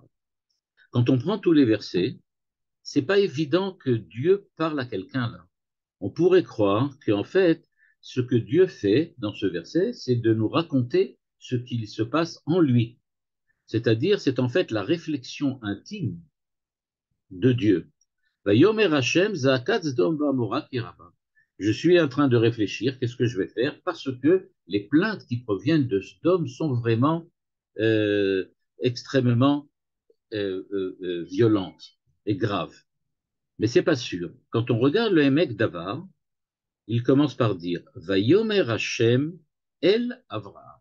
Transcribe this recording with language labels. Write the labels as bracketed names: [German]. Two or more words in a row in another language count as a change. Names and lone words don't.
[French] Quand on prend tous les versets, c'est pas évident que Dieu parle à quelqu'un là. On pourrait croire qu'en fait, ce que Dieu fait dans ce verset, c'est de nous raconter ce qu'il se passe en lui. C'est-à-dire, c'est en fait la réflexion intime de Dieu. [Hebrew] ויאמר השם זעקת סדום ועמורה כי רבה. [French] Je suis en train de réfléchir, qu'est-ce que je vais faire? Parce que les plaintes qui proviennent de Sdom sont vraiment euh, extrêmement violentes et graves. Mais c'est pas sûr. Quand on regarde le Emek Davar, il commence par dire [Hebrew] ויאמר השם אל אברהם.